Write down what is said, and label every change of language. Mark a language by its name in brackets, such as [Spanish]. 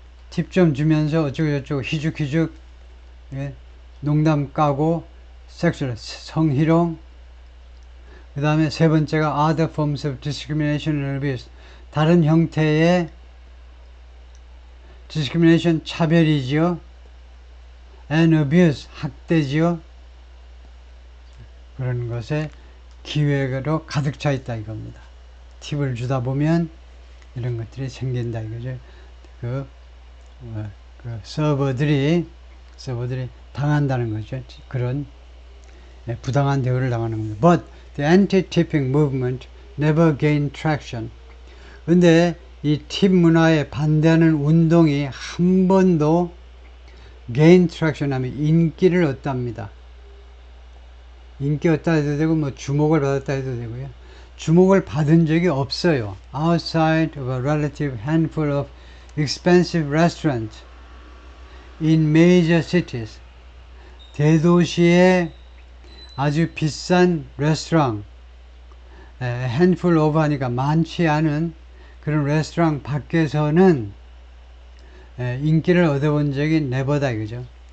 [Korean] 팁 좀 주면서 어쩌고저쩌고 희죽희죽 농담 까고 섹슈얼 성희롱. 그 다음에 세 번째가 [English] other forms of discrimination and abuse, [Korean] 다른 형태의 discrimination, 차별이지요. [English] and abuse, 학대지요. [Korean] 그런 것에 기회로 가득 차 있다 이겁니다. 팁을 주다 보면 이런 것들이 생긴다 이거죠. 그 서버들이 당한다는 거죠. 그런 부당한 대우를 당하는 겁니다. [English] But the anti-tipping movement never gained traction. [Korean] 근데 이 팁 문화에 반대하는 운동이 한 번도 [English] gain traction [Korean] 하면 인기를 얻답니다. 인기 얻다 해도 되고 뭐 주목을 받았다 해도 되고요. 주목을 받은 적이 없어요. [English] Outside of a relative handful of expensive restaurants in major cities, [Korean] 대도시의 아주 비싼 레스토랑, [English] handful of [Korean] 하니까 많지 않은 그런 레스토랑 밖에서는 인기를 얻어본 적이 never다 이거죠.